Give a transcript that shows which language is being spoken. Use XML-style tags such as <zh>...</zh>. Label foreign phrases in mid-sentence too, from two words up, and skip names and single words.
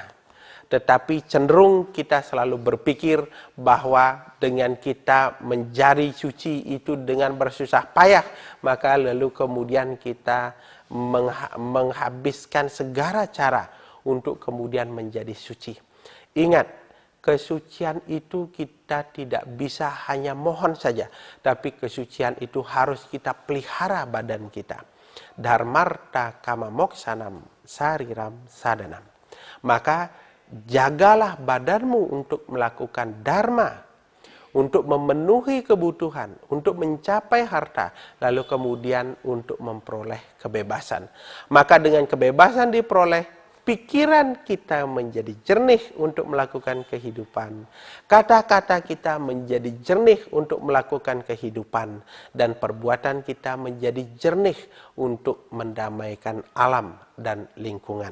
<id>Tetapi cenderung kita selalu berpikir bahwa dengan kita menjadi suci itu dengan bersusah payah, maka lalu kemudian kita menghabiskan segala cara untuk kemudian menjadi suci. Ingat, kesucian itu kita tidak bisa hanya mohon saja, tapi kesucian itu harus kita pelihara badan kita.</id> <sa>Dharmarta kama moksanam sariram sadanam.</sa> <id>Maka jagalah badanmu untuk melakukan dharma, untuk memenuhi kebutuhan, untuk mencapai harta, lalu kemudian untuk memperoleh kebebasan. Maka dengan kebebasan diperoleh, pikiran kita menjadi jernih untuk melakukan kehidupan, kata-kata kita menjadi jernih untuk melakukan kehidupan, dan perbuatan kita menjadi jernih untuk mendamaikan alam dan lingkungan.</id>